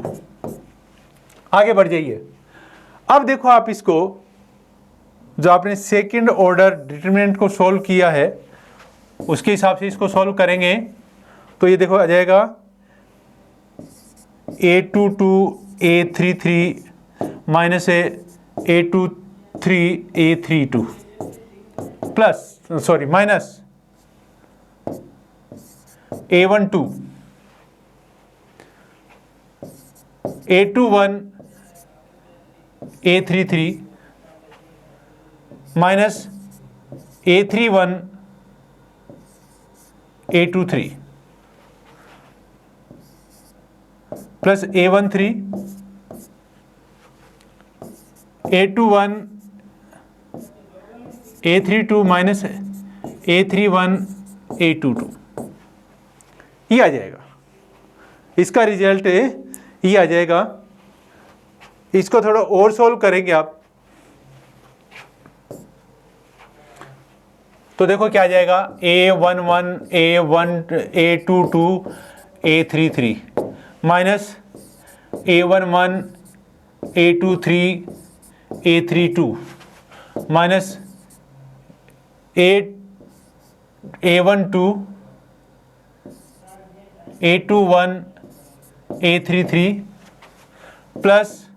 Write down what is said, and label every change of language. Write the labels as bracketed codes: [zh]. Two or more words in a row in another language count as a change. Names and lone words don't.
[hi] आगे बढ़ जाइए। अब देखो आप इसको, जो आपने [en] second order determinant [hi] को सॉल्व किया है उसके हिसाब से इसको सॉल्व करेंगे, तो ये देखो आ जाएगा A22, [en] A33 minus A23, A32 plus sorry minus A12, A21, A33 minus A31, A23 plus A13, A21, A32 minus A31, A22, [hi] ये आ जाएगा। इसका रिजल्ट ये आ जाएगा। इसको थोड़ा और सॉल्व करेंगे आप, तो देखो क्या आ जाएगा, [en] A11 A22 A33 minus A11 A23 A32 minus A12 A21 A33 plus